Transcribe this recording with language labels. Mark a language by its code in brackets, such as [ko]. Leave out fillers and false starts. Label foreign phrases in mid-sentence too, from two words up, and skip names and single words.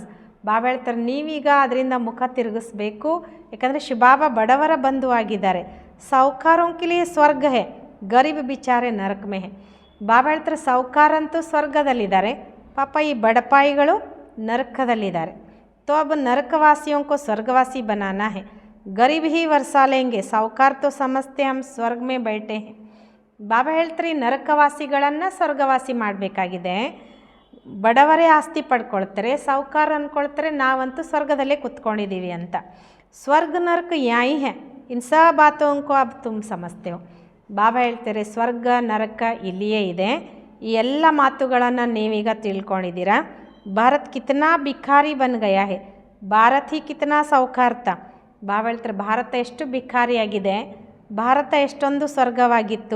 [kn] ಬಾಬಾ ಹೇಳ್ತಾರೆ ನೀವೀಗ ಅದರಿಂದ ಮುಖ ತಿರುಗಿಸ್ಬೇಕು, ಯಾಕಂದರೆ ಶಿವಬಾಬಾ ಬಡವರ ಬಂಧು ಆಗಿದ್ದಾರೆ. [hi] साहूकारोंकिलि स्वर्ग है, गरीब बिचारे नरक में है. [kn] ಬಾಬಾ ಹೇಳ್ತಾರೆ ಸಾಹುಕಾರಂತೂ ಸ್ವರ್ಗದಲ್ಲಿದ್ದಾರೆ, ಪಾಪ ಈ ಬಡಪಾಯಿಗಳು ನರಕದಲ್ಲಿದ್ದಾರೆ. [hi] तो अब नरकवासियों को स्वर्गवासी बनाना है. गरीब ही वर्षा लेंगे, साहूकार तो समझते हम ಸ್ವರ್ಗ में बैठे हैं. [kn] ಬಾಬಾ ಹೇಳ್ತಾರೆ ನರಕವಾಸಿಗಳನ್ನು ಸ್ವರ್ಗವಾಸಿ ಮಾಡಬೇಕಾಗಿದೆ. ಬಡವರೇ ಆಸ್ತಿ ಪಡ್ಕೊಳ್ತಾರೆ, ಸಾಹುಕಾರ ಅಂದ್ಕೊಳ್ತಾರೆ ನಾವಂತೂ ಸ್ವರ್ಗದಲ್ಲೇ ಕುತ್ಕೊಂಡಿದ್ದೀವಿ ಅಂತ. [hi] स्वर्ग नरक याई है इन सब बातों को अब तुम समझते हो. [kn] ಬಾಬಾ ಹೇಳ್ತಾರೆ ಸ್ವರ್ಗ ನರಕ ಇಲ್ಲಿಯೇ ಇದೆ, ಈ ಎಲ್ಲ ಮಾತುಗಳನ್ನು ನೀವೀಗ ತಿಳ್ಕೊಂಡಿದ್ದೀರಾ. [hi] भारत कितना भिखारी बन गया है, भारत ही कितना साहूकार्त. [kn] ಬಾಬಾ ಹೇಳ್ತಾರೆ ಭಾರತ ಎಷ್ಟು ಭಿಖಾರಿಯಾಗಿದೆ, ಭಾರತ ಎಷ್ಟೊಂದು ಸ್ವರ್ಗವಾಗಿತ್ತು.